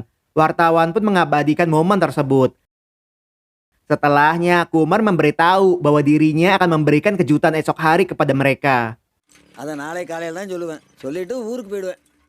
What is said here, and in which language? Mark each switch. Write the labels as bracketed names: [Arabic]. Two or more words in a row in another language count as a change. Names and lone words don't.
[Indonesian] Wartawan pun mengabadikan momen tersebut. Setelahnya, Kumar memberitahu bahwa dirinya akan memberikan kejutan esok hari kepada mereka. [Tamil] அதை நாளை காலையில் தான் சொல்லுவேன் சொல்லிட்டு ஊருக்கு போயிடுவேன்.